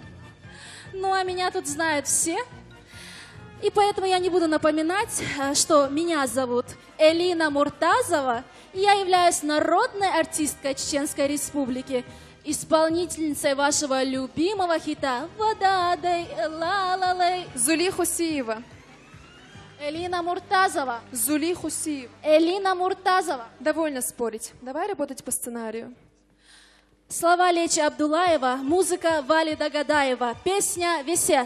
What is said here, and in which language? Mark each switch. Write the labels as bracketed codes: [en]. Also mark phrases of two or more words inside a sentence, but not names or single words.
[ru] Ну а меня тут знают все. И поэтому я не буду напоминать, что меня зовут Элина Муртазова. И я являюсь народной артисткой Чеченской Республики, исполнительницей вашего любимого хита «Водадай, ла-ла-лей». Зули Хусиева. Элина Муртазова. Зули Хусиева. Элина Муртазова. Довольно спорить. Давай работать по сценарию. Слова Лечи Абдулаева, музыка Валида Гадаева, песня «Висят».